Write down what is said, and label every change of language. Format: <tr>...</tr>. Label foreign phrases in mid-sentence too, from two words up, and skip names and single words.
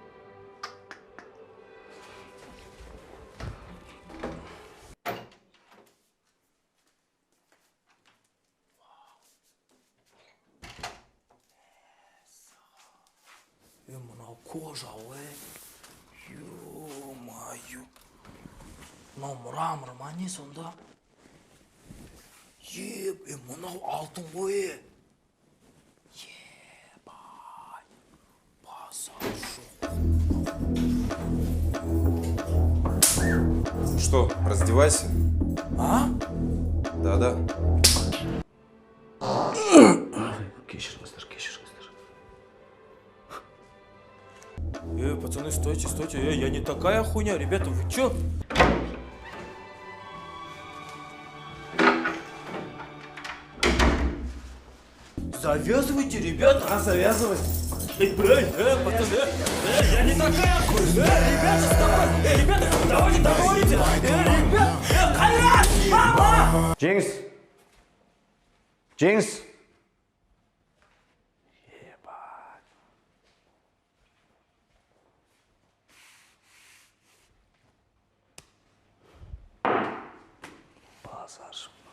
<kk>Мынау кожа, ой.</kk> <ru>Ё-моё.</ru> <kk>Мынау мрамор ма не сонда? Мынау алтын ғой.</kk> <ru>Что, раздевайся? А? Да-да.</ru> <kk>Кешіріңіздер.</kk> <ru>Пацаны, стойте. Я не такая хуйня, ребята, вы чё? Завязывайте, ребята. Завязывай. Пацаны, я не такая хуйня. Ребята, вставай. Ребята, давайте договорите. Ребят,</ru> <kk>Кайрат, мама! Жеңіс. Базар.</kk>